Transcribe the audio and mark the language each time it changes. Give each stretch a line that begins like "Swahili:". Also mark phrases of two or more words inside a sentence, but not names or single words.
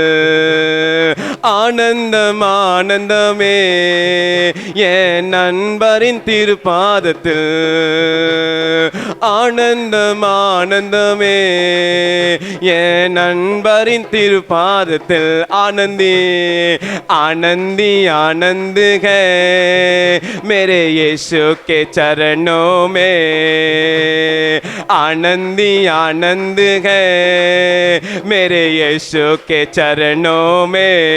Tamil: ஆனந்தம் ஆனந்தமே என் நண்பரின் திருப்பாதத்தில். ஆனந்தம் ஆனந்தமே என் நண்பரின் திருப்பாதத்தில்.
Hindi: ஆனந்தி आनंदी आनंद है मेरे यीशु के चरणों में. आनंदी आनंद है मेरे यीशु के चरणों में.